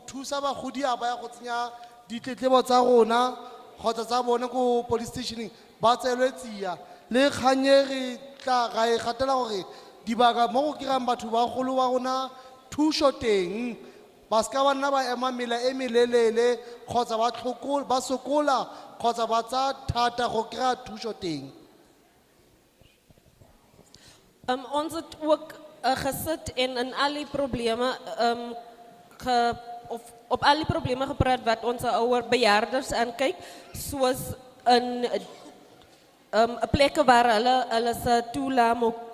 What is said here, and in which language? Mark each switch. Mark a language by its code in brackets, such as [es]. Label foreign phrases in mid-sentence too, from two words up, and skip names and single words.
[tn] thusa bagodi a ba ya go tsenya ditletlebo tsa rona kgotsa tsa bone ko police stationeng ba tseelwe tsia le kgang e re tla ra e gatela gore dibaka mo go kirang batho ba golo wa rona thuso teng ba ska ba nna ba ema mela e melelele kgotsa ba sokola kgotsa ba tsa thata go kry-a thuso teng. [af] Ons het ook gesit en in al die probleme op al die probleme gepraat wat onze ouer bejaarders aankyk, soos in plekke waar hulle se toelaat moet